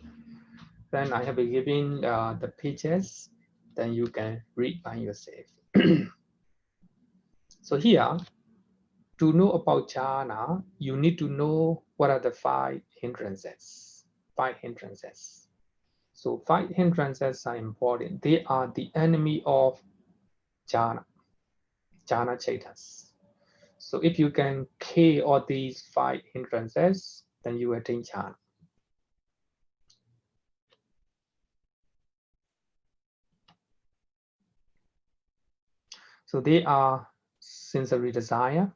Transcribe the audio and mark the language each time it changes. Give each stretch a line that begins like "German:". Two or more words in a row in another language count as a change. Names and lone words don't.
English: Then I have given the pages, then you can read by yourself. So here, to know about jhana, you need to know what are the 5 hindrances. 5 hindrances. So 5 hindrances are important. They are the enemy of jhana,
Pali: jhana chetas.
English: So if you can kill all these 5 hindrances, then you attain jhana. So they are sensory desire.